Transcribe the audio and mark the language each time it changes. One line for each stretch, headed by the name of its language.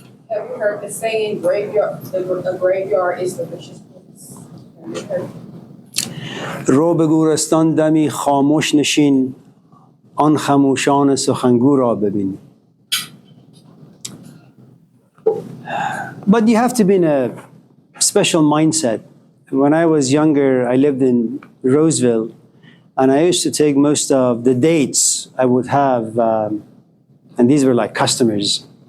English: Have you heard the saying, graveyard, the graveyard is the richest place? Have you heard?
Persian: رو به گورستان دمی خاموش نشین آن خموشان سخنگو را ببین.
English: But you have to be in a special mindset. When I was younger, I lived in Roseville, and I used to take most of the dates I would have, and these were like customers.